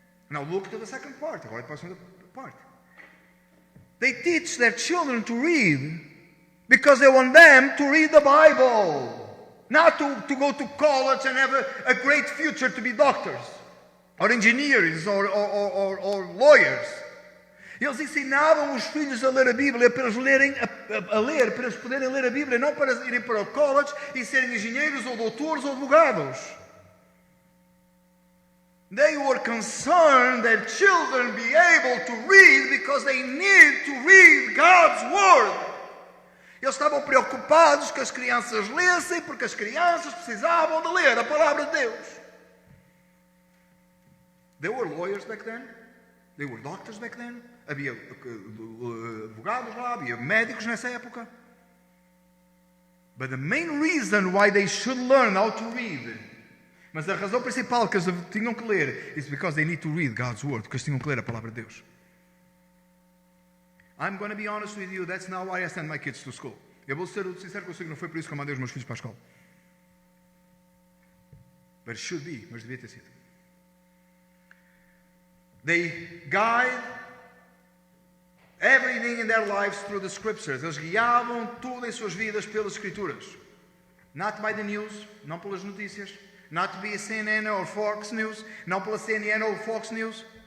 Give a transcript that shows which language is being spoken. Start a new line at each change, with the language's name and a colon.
English: Now look to the second part.
Portuguese: Agora para a segunda parte.
English: They teach their children to read because they want them to read the Bible. Not to go to college and have a great future to be doctors or engineers or lawyers.
Portuguese: Eles ensinavam os filhos a ler a Bíblia para eles para eles poderem ler a Bíblia, não para irem para o college e serem engenheiros ou doutores ou advogados.
English: They were concerned that children be able to read because they need to read God's Word.
Portuguese: Eles estavam preocupados que as crianças lessem porque as crianças precisavam de ler a palavra de Deus.
English: There were lawyers back then. There were doctors back then.
Portuguese: Havia advogados lá, havia médicos nessa época.
English: But the main reason why they should learn how to read,
Portuguese: mas a razão principal que eles tinham que ler,
English: is because they need to read God's Word,
Portuguese: porque eles tinham que ler a palavra de Deus.
English: I'm going to be honest with you, that's not why I send my kids to school.
Portuguese: Eu vou ser sincero consigo, não foi por isso que eu mandei os meus filhos para a escola.
English: But it should be,
Portuguese: mas devia ter sido.
English: They guide everything in their lives through the Scriptures.
Portuguese: Eles guiavam tudo em suas vidas pelas Escrituras.
English: Not by the news,
Portuguese: não pelas notícias.
English: Not to be a CNN or Fox News,
Portuguese: não pela
English: CNN or Fox News.